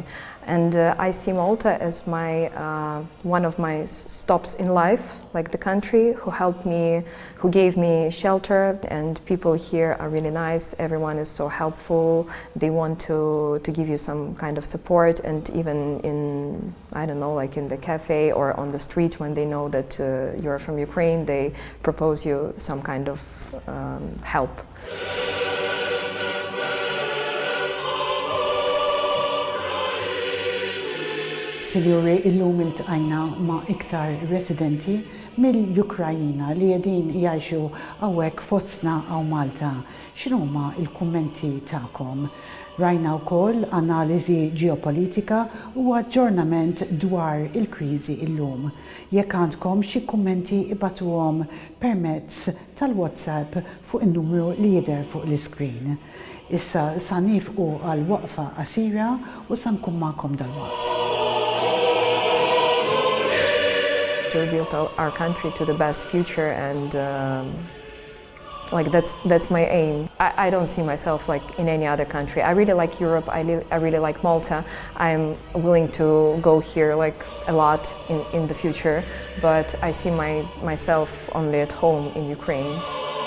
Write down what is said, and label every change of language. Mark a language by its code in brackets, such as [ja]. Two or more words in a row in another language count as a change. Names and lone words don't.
[en] And I see Malta as my one of my stops in life, like the country who helped me, who gave me shelter, and people here are really nice. Everyone is so helpful. They want to give you some kind of support, and even in, I don't know, like in the cafe or on the street when they know that you're from Ukraine, they propose you some kind of help. [mt] Sinjuri, illum iltqajna ma' iktar residenti mill-Ukrajina li jedin jgħixu hawnhekk fostna għaw Malta. X'inhuma l-kummenti tagħkom? Rajna wkoll analiżi ġeopolitika u aġġornament dwar il-kriżi illum. Jekk għandkom xi kummenti ibatuhom permezz tal-WhatsApp fuq in-numru li jidher fuq l-iskrin. Issa sa nifqu għal waqfa qasira u sa nkun magħkom dalwaqt. [en] To rebuild our country to the best future, and like that's my aim. I don't see myself like in any other country. I really like Europe. I really like Malta. I'm willing to go here like a lot in the future, but I see myself only at home in Ukraine.